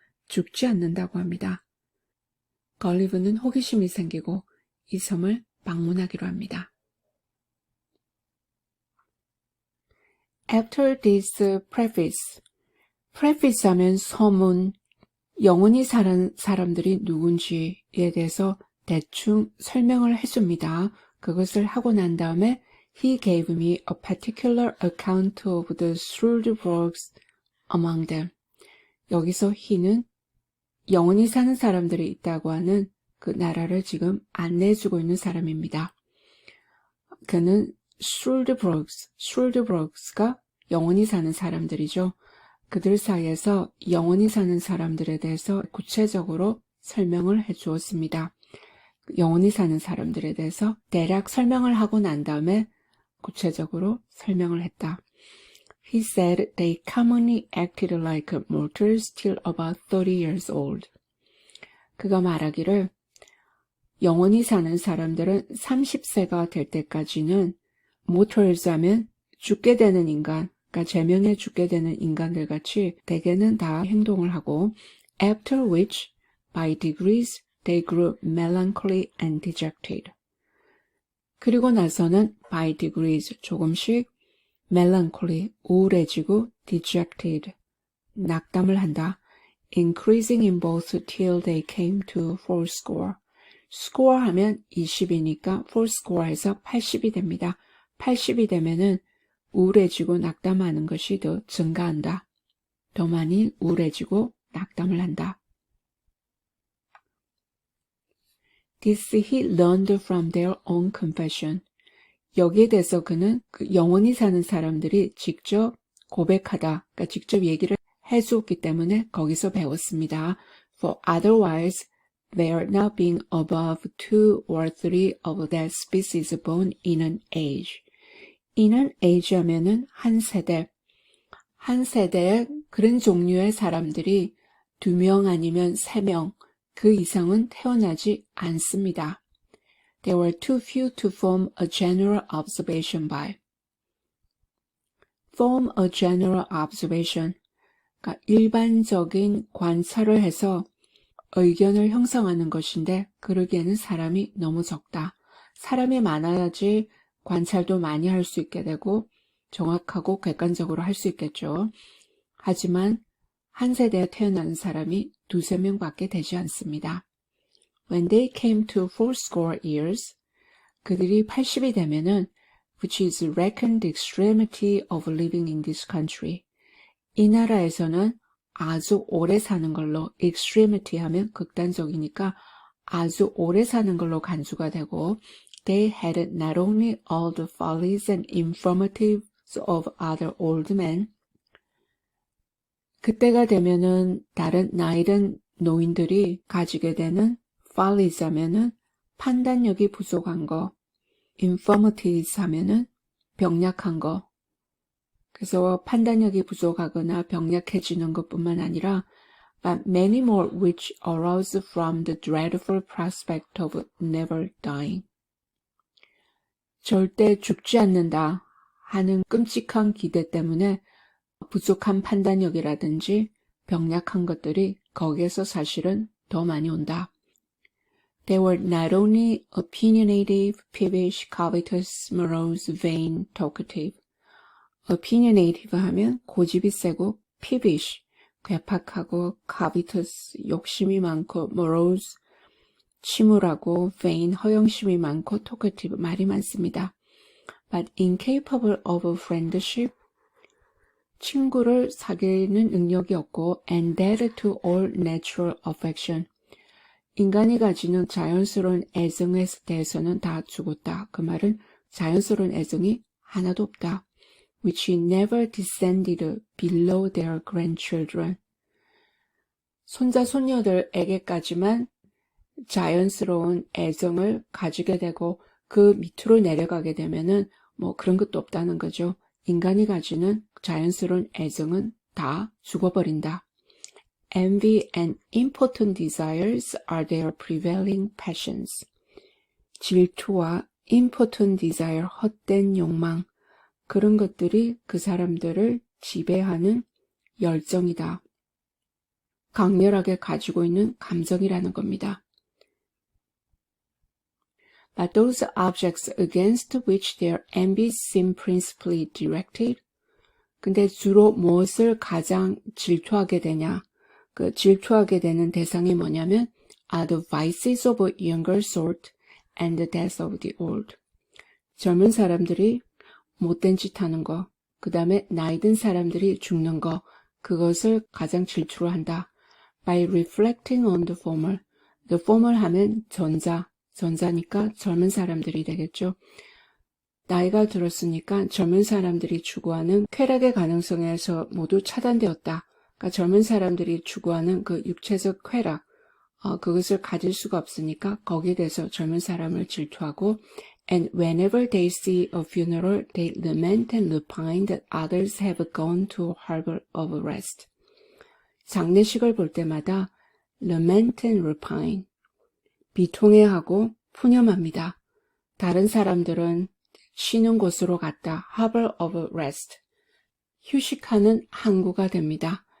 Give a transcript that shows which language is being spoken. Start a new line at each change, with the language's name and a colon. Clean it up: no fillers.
Korean: 죽지 않는다고 합니다. 걸리브는 호기심이 생기고 이 섬을 방문하기로 합니다.
English: After this preface,
Korean: preface 하면 서문, 영원히 사는 사람들이 누군지에 대해서 대충 설명을 해줍니다. 그것을 하고 난 다음에
English: He gave me a particular account of the Struldbrugs among them.
Korean: 여기서 he는 영원히 사는 사람들이 있다고 하는 그 나라를 지금 안내해주고 있는 사람입니다. 그는 Struldbrugs가 영원히 사는 사람들이죠. 그들 사이에서 영원히 사는 사람들에 대해서 구체적으로 설명을 해주었습니다. 영원히 사는 사람들에 대해서 대략 설명을 하고 난 다음에 구체적으로 설명을 했다.
English: He said they commonly acted like mortals till about 30 years old.
Korean: 그가 말하기를 영원히 사는 사람들은 30세가 될 때까지는 mortals 하면 죽게 되는 인간, 그러니까 제명에 죽게 되는 인간들 같이 대개는 다 행동을 하고
English: after which by degrees they grew melancholy and dejected.
Korean: 그리고 나서는 by degrees 조금씩 melancholy 우울해지고 dejected 낙담을 한다.
English: increasing in both till they came to fourscore.
Korean: score 하면 20이니까 fourscore에서 80이 됩니다. 80이 되면은 우울해지고 낙담하는 것이 더 증가한다. 더 많이 우울해지고 낙담을 한다.
English: This he learned from their own confession.
Korean: 여기에 대해서 그는 그 영원히 사는 사람들이 직접 고백하다, 그러니까 직접 얘기를 해주었기 때문에 거기서 배웠습니다.
English: For otherwise, there not being above 2 or 3 of that species born in an age.
Korean: in an age 하면은 한 세대에 그런 종류의 사람들이 2명 아니면 3명, 그 이상은 태어나지 않습니다.
English: They were too few to form a general observation by. Form a general observation.
Korean: 그러니까 일반적인 관찰을 해서 의견을 형성하는 것인데 그러기에는 사람이 너무 적다. 사람이 많아야지 관찰도 많이 할 수 있게 되고 정확하고 객관적으로 할 수 있겠죠. 하지만 한 세대에 태어나는 사람이 2~3명밖에 되지 않습니다.
English: When they came to fourscore years,
Korean: 그들이 80이 되면은
English: which is reckoned the extremity of living in this country.
Korean: 이 나라에서는 아주 오래 사는 걸로 extremity 하면 극단적이니까 아주 오래 사는 걸로 간주가 되고
English: they had not only all the follies and infirmities of other old men.
Korean: 그때가 되면은 다른 나이든 노인들이 가지게 되는 follies 하면은 판단력이 부족한 거, infirmities 하면은 병약한 거. 그래서 판단력이 부족하거나 병약해지는 것뿐만 아니라
English: but many more which arose from the dreadful prospect of never dying.
Korean: 절대 죽지 않는다 하는 끔찍한 기대 때문에 부족한 판단력이라든지 병약한 것들이 거기에서 사실은 더 많이 온다.
English: They were not only opinionative, peevish, covetous, morose, vain, talkative.
Korean: opinionative 하면 고집이 세고 peevish, 괴팍하고 covetous, 욕심이 많고 morose, 침울하고 vain, 허영심이 많고 talkative, 말이 많습니다.
English: But incapable of friendship,
Korean: 친구를 사귀는 능력이 없고
English: and dead to all natural affection,
Korean: 인간이 가지는 자연스러운 애정에 대해서는 다 죽었다. 그 말은 자연스러운 애정이 하나도 없다.
English: Which never descended below their grandchildren.
Korean: 손자 손녀들에게까지만 자연스러운 애정을 가지게 되고 그 밑으로 내려가게 되면은 뭐 그런 것도 없다는 거죠. 인간이 가지는 자연스러운 애정은 다 죽어버린다.
English: Envy and impotent desires are their prevailing passions.
Korean: 질투와 impotent desire, 헛된 욕망, 그런 것들이 그 사람들을 지배하는 열정이다. 강렬하게 가지고 있는 감정이라는 겁니다.
English: But those objects against which their envy seem principally directed,
Korean: 근데 주로 무엇을 가장 질투하게 되냐? 그 질투하게 되는 대상이 뭐냐면
English: are the vices of a younger sort and the death of the old.
Korean: 젊은 사람들이 못된 짓 하는 거, 그 다음에 나이 든 사람들이 죽는 거, 그것을 가장 질투를 한다.
English: By reflecting on the former.
Korean: The former 하면 전자니까 젊은 사람들이 되겠죠. 나이가 들었으니까 젊은 사람들이 추구하는 쾌락의 가능성에서 모두 차단되었다. 그러니까 젊은 사람들이 추구하는 그 육체적 쾌락, 그것을 가질 수가 없으니까 거기에 대해서 젊은 사람을 질투하고
English: And whenever they see a funeral, they lament and repine that others have gone to a harbor of rest.
Korean: 장례식을 볼 때마다 lament and repine, 비통해하고 푸념합니다. 다른 사람들은 쉬는 곳으로 갔다.
English: harbor of rest.
Korean: 휴식하는 항구가 됩니다.